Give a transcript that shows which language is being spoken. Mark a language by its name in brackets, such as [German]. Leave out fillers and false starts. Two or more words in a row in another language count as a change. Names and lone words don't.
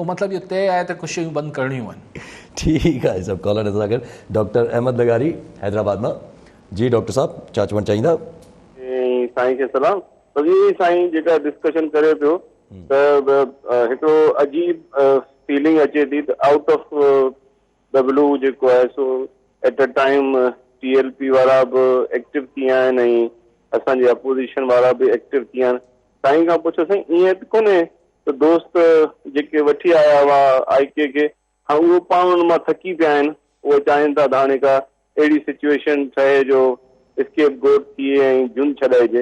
[Sindhi] पोइ मतिलबु इहो तय आहे त कुझु शयूं बंदि करणियूं आहिनि। ठीकु आहे सभु कॉलर सां गॾु डॉक्टर अहमद लगारी हैदराबाद मां। जी डॉक्टर साहब छा चवणु चाहींदा? साईं खे सलाम। साईं जेका डिस्कशन करे पियो त हिकिड़ो अजीब फीलिंग अचे थी त [English] out of the blue [Sindhi] जेको आहे सो [English] at a time [Sindhi] TLP वारा बि एक्टिव थी विया आहिनि ऐं असांजे अपोजिशन वारा बि एक्टिव थी विया आहिनि। साईं खां पुछो साईं ईअं त कोन्हे त दोस्त जेके वठी आया हुआ IK खे हाणे उहो पाण मां थकी पिया आहिनि, उहे चाहिनि था त हाणे का अहिड़ी सिचुएशन ठहे जो [English] scape goat [Sindhi] थिए ऐं जुन छॾाइजे।